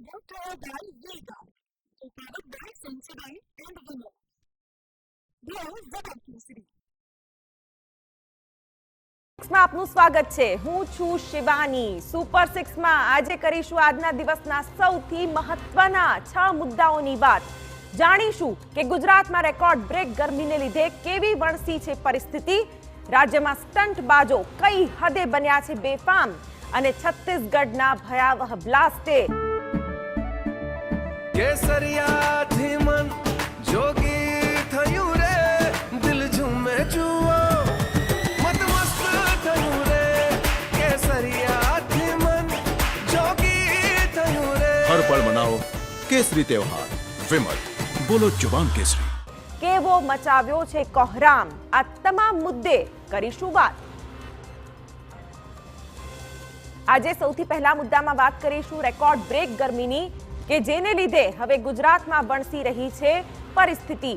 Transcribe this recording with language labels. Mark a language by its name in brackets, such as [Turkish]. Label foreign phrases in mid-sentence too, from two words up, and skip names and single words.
[English] Brought to you by Vega, a product by Sensodyne and Willow. [Gujarati] Dear Zebra માં આપનું સ્વાગત છે। હું છું શિવાની। સુપર 6 માં આજે કરીશું આજના દિવસના સૌથી મહત્વના 6 મુદ્દાઓની વાત। જાણીશું કે ગુજરાતમાં [English] record break [Gujarati] ગરમીને લીધે કેવી વણસી છે પરિસ્થિતિ, રાજ્યમાં સ્ટંટબાજો કઈ હદે બન્યા છે બેફામ અને છત્તીસગઢના ભયાવહ બ્લાસ્ટે કેસરિયાથી મન જોગી થયું રે, દિલ ઝૂમે જુઓ [Hindi] हर पल मनाओ केसरी त्योहार। विमल बोलो जुबान केसरी। [Gujarati] કેવો મચાવ્યો છે કોહરામ, આ તમામ મુદ્દે કરીશું વાત। આજે સૌથી પહેલા મુદ્દામાં વાત કરીશું [English] record break [Gujarati] ગરમીની કે જેને લીધે હવે ગુજરાતમાં વણસી રહી છે પરિસ્થિતિ।